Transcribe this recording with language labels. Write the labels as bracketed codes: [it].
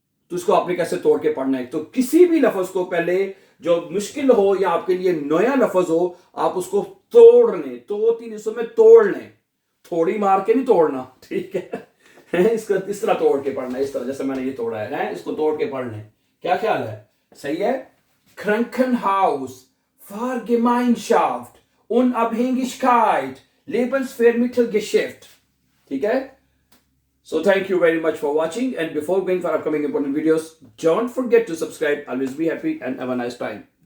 [hi] तो इसको आपने कैसे तोड़ के पढ़ना है? तो किसी भी लफ्ज को पहले जो मुश्किल हो या आपके लिए नया लफ्ज हो, आप उसको तोड़ लें, 2-3 हिस्सों में तोड़ लें, थोड़ी मार के नहीं तोड़ना, ठीक है? इसको इस तरह तोड़ के पढ़ना है, इस तरह जैसे मैंने ये तोड़ा है, इसको तोड़ के पढ़ लें। क्या ख्याल है? सही है। [de] Krankenhaus, Fahrgemeinschaft, Unabhängigkeit, Lebensmittelgeschäft, [hi] ठीक है? [en] So thank you very much for watching, and before going for upcoming important videos, don't forget to subscribe. Always be happy and have a nice time.